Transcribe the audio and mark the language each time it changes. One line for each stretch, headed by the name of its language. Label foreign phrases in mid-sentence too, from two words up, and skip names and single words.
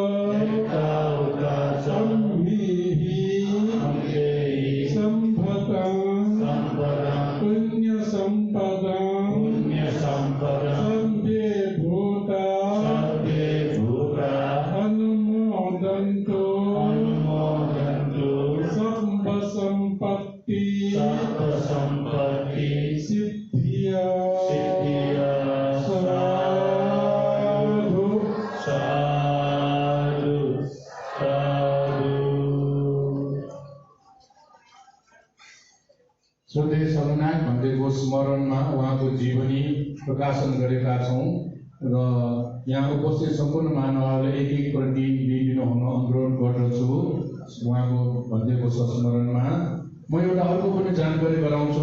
Pali: अम्भिः सम्भतं पुण्यसम्पदं सर्वे भूता अनुमोदन्तु सर्वसम्पत्ति सिद्धिया साधु साधु साधु।
Nepali: श्रद्धेय संघनायक भन्दैको स्मरणमा उहाँको जीवनी प्रकाशन गरेका छौँ र यहाँ उपस्थित सम्पूर्ण मानवहरूले एक प्रति लिइदिनु हुन अनुरोध गर्दछु। उहाँको भन्दैको संस्मरणमा म एउटा अर्को पनि जानकारी गराउँछु।